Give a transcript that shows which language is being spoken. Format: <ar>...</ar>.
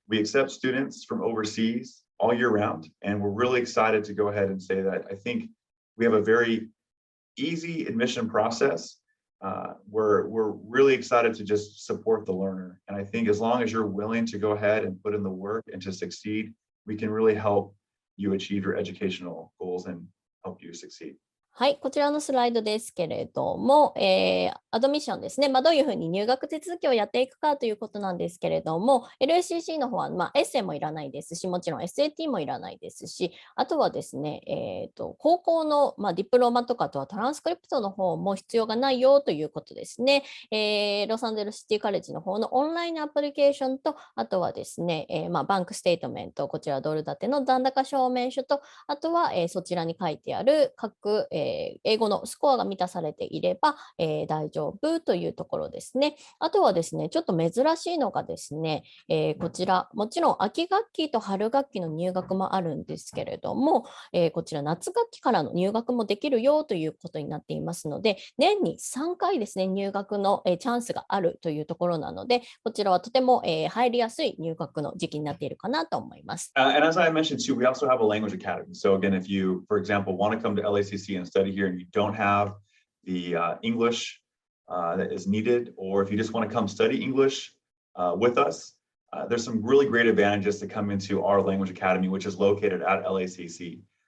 <en>We accept students from overseas all year round. And we're really excited to go ahead and say that I think we have a very easy admission process. We're really excited to just support the learner. And I think as long as you're willing to go ahead and put in the work and to succeed, we can really help you achieve your educational goals and help you succeed.</en> <ja>はい、こちらのスライドですけれども、アドミッションですね、どういうふうに入学手続きをやっていくかということなんですけれども、LACC の方は、エッセイもいらないですし、もちろん SAT もいらないですし、あとはですね、高校の、ディプロマとかとはトランスクリプトの方も必要がないよということですね。ロサンゼルスシティカレッジの方のオンラインアプリケーションと、あとはですね、バンクステートメント、こちらドル建ての残高証明書と、あとは、そちらに書いてある各、英語のスコアが満たされていれば、大丈夫というところですね。あとはですね、ちょっと珍しいのがですね、こちら、もちろん秋学期と春学期の入学もあるんですけれども、こちら夏学期からの入学もできるよということになっていますので、年に3回ですね、入学の、チャンスがあるというところなので、こちらはとても、入りやすい入学の時期になっているかなと思います。</ja> <en>And as I mentioned too, we also have a language academy. So again, if you, for example, want to come to LACC and study here and you don't have the English that is needed, or if you just want to come study English with us, there's some really great advantages to come into our language academy, which is located at LACC.</en>